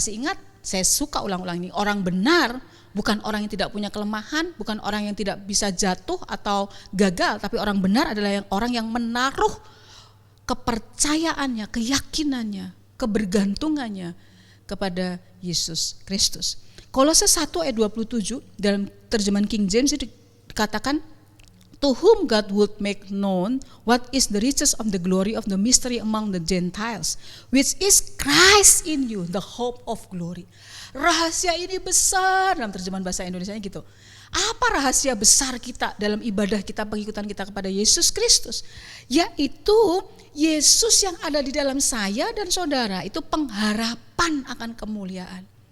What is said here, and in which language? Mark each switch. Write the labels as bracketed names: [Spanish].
[Indonesian] Masih ingat, saya suka ulang-ulang ini, orang benar bukan orang yang tidak punya kelemahan, bukan orang yang tidak bisa jatuh atau gagal, tapi orang benar adalah orang yang menaruh kepercayaannya, keyakinannya, kebergantungannya kepada Yesus Kristus. Kolose 1 ayat 27 dalam terjemahan King James itu dikatakan, [English] to whom God would make known what is the riches of the glory of the mystery among the Gentiles, which is Christ in you, the hope of glory. [Indonesian] Rahasia ini besar, dalam terjemahan bahasa Indonesianya gitu. Apa rahasia besar kita dalam ibadah kita, pengikutan kita kepada Yesus Kristus? Yaitu Yesus yang ada di dalam saya dan saudara, itu pengharapan akan kemuliaan.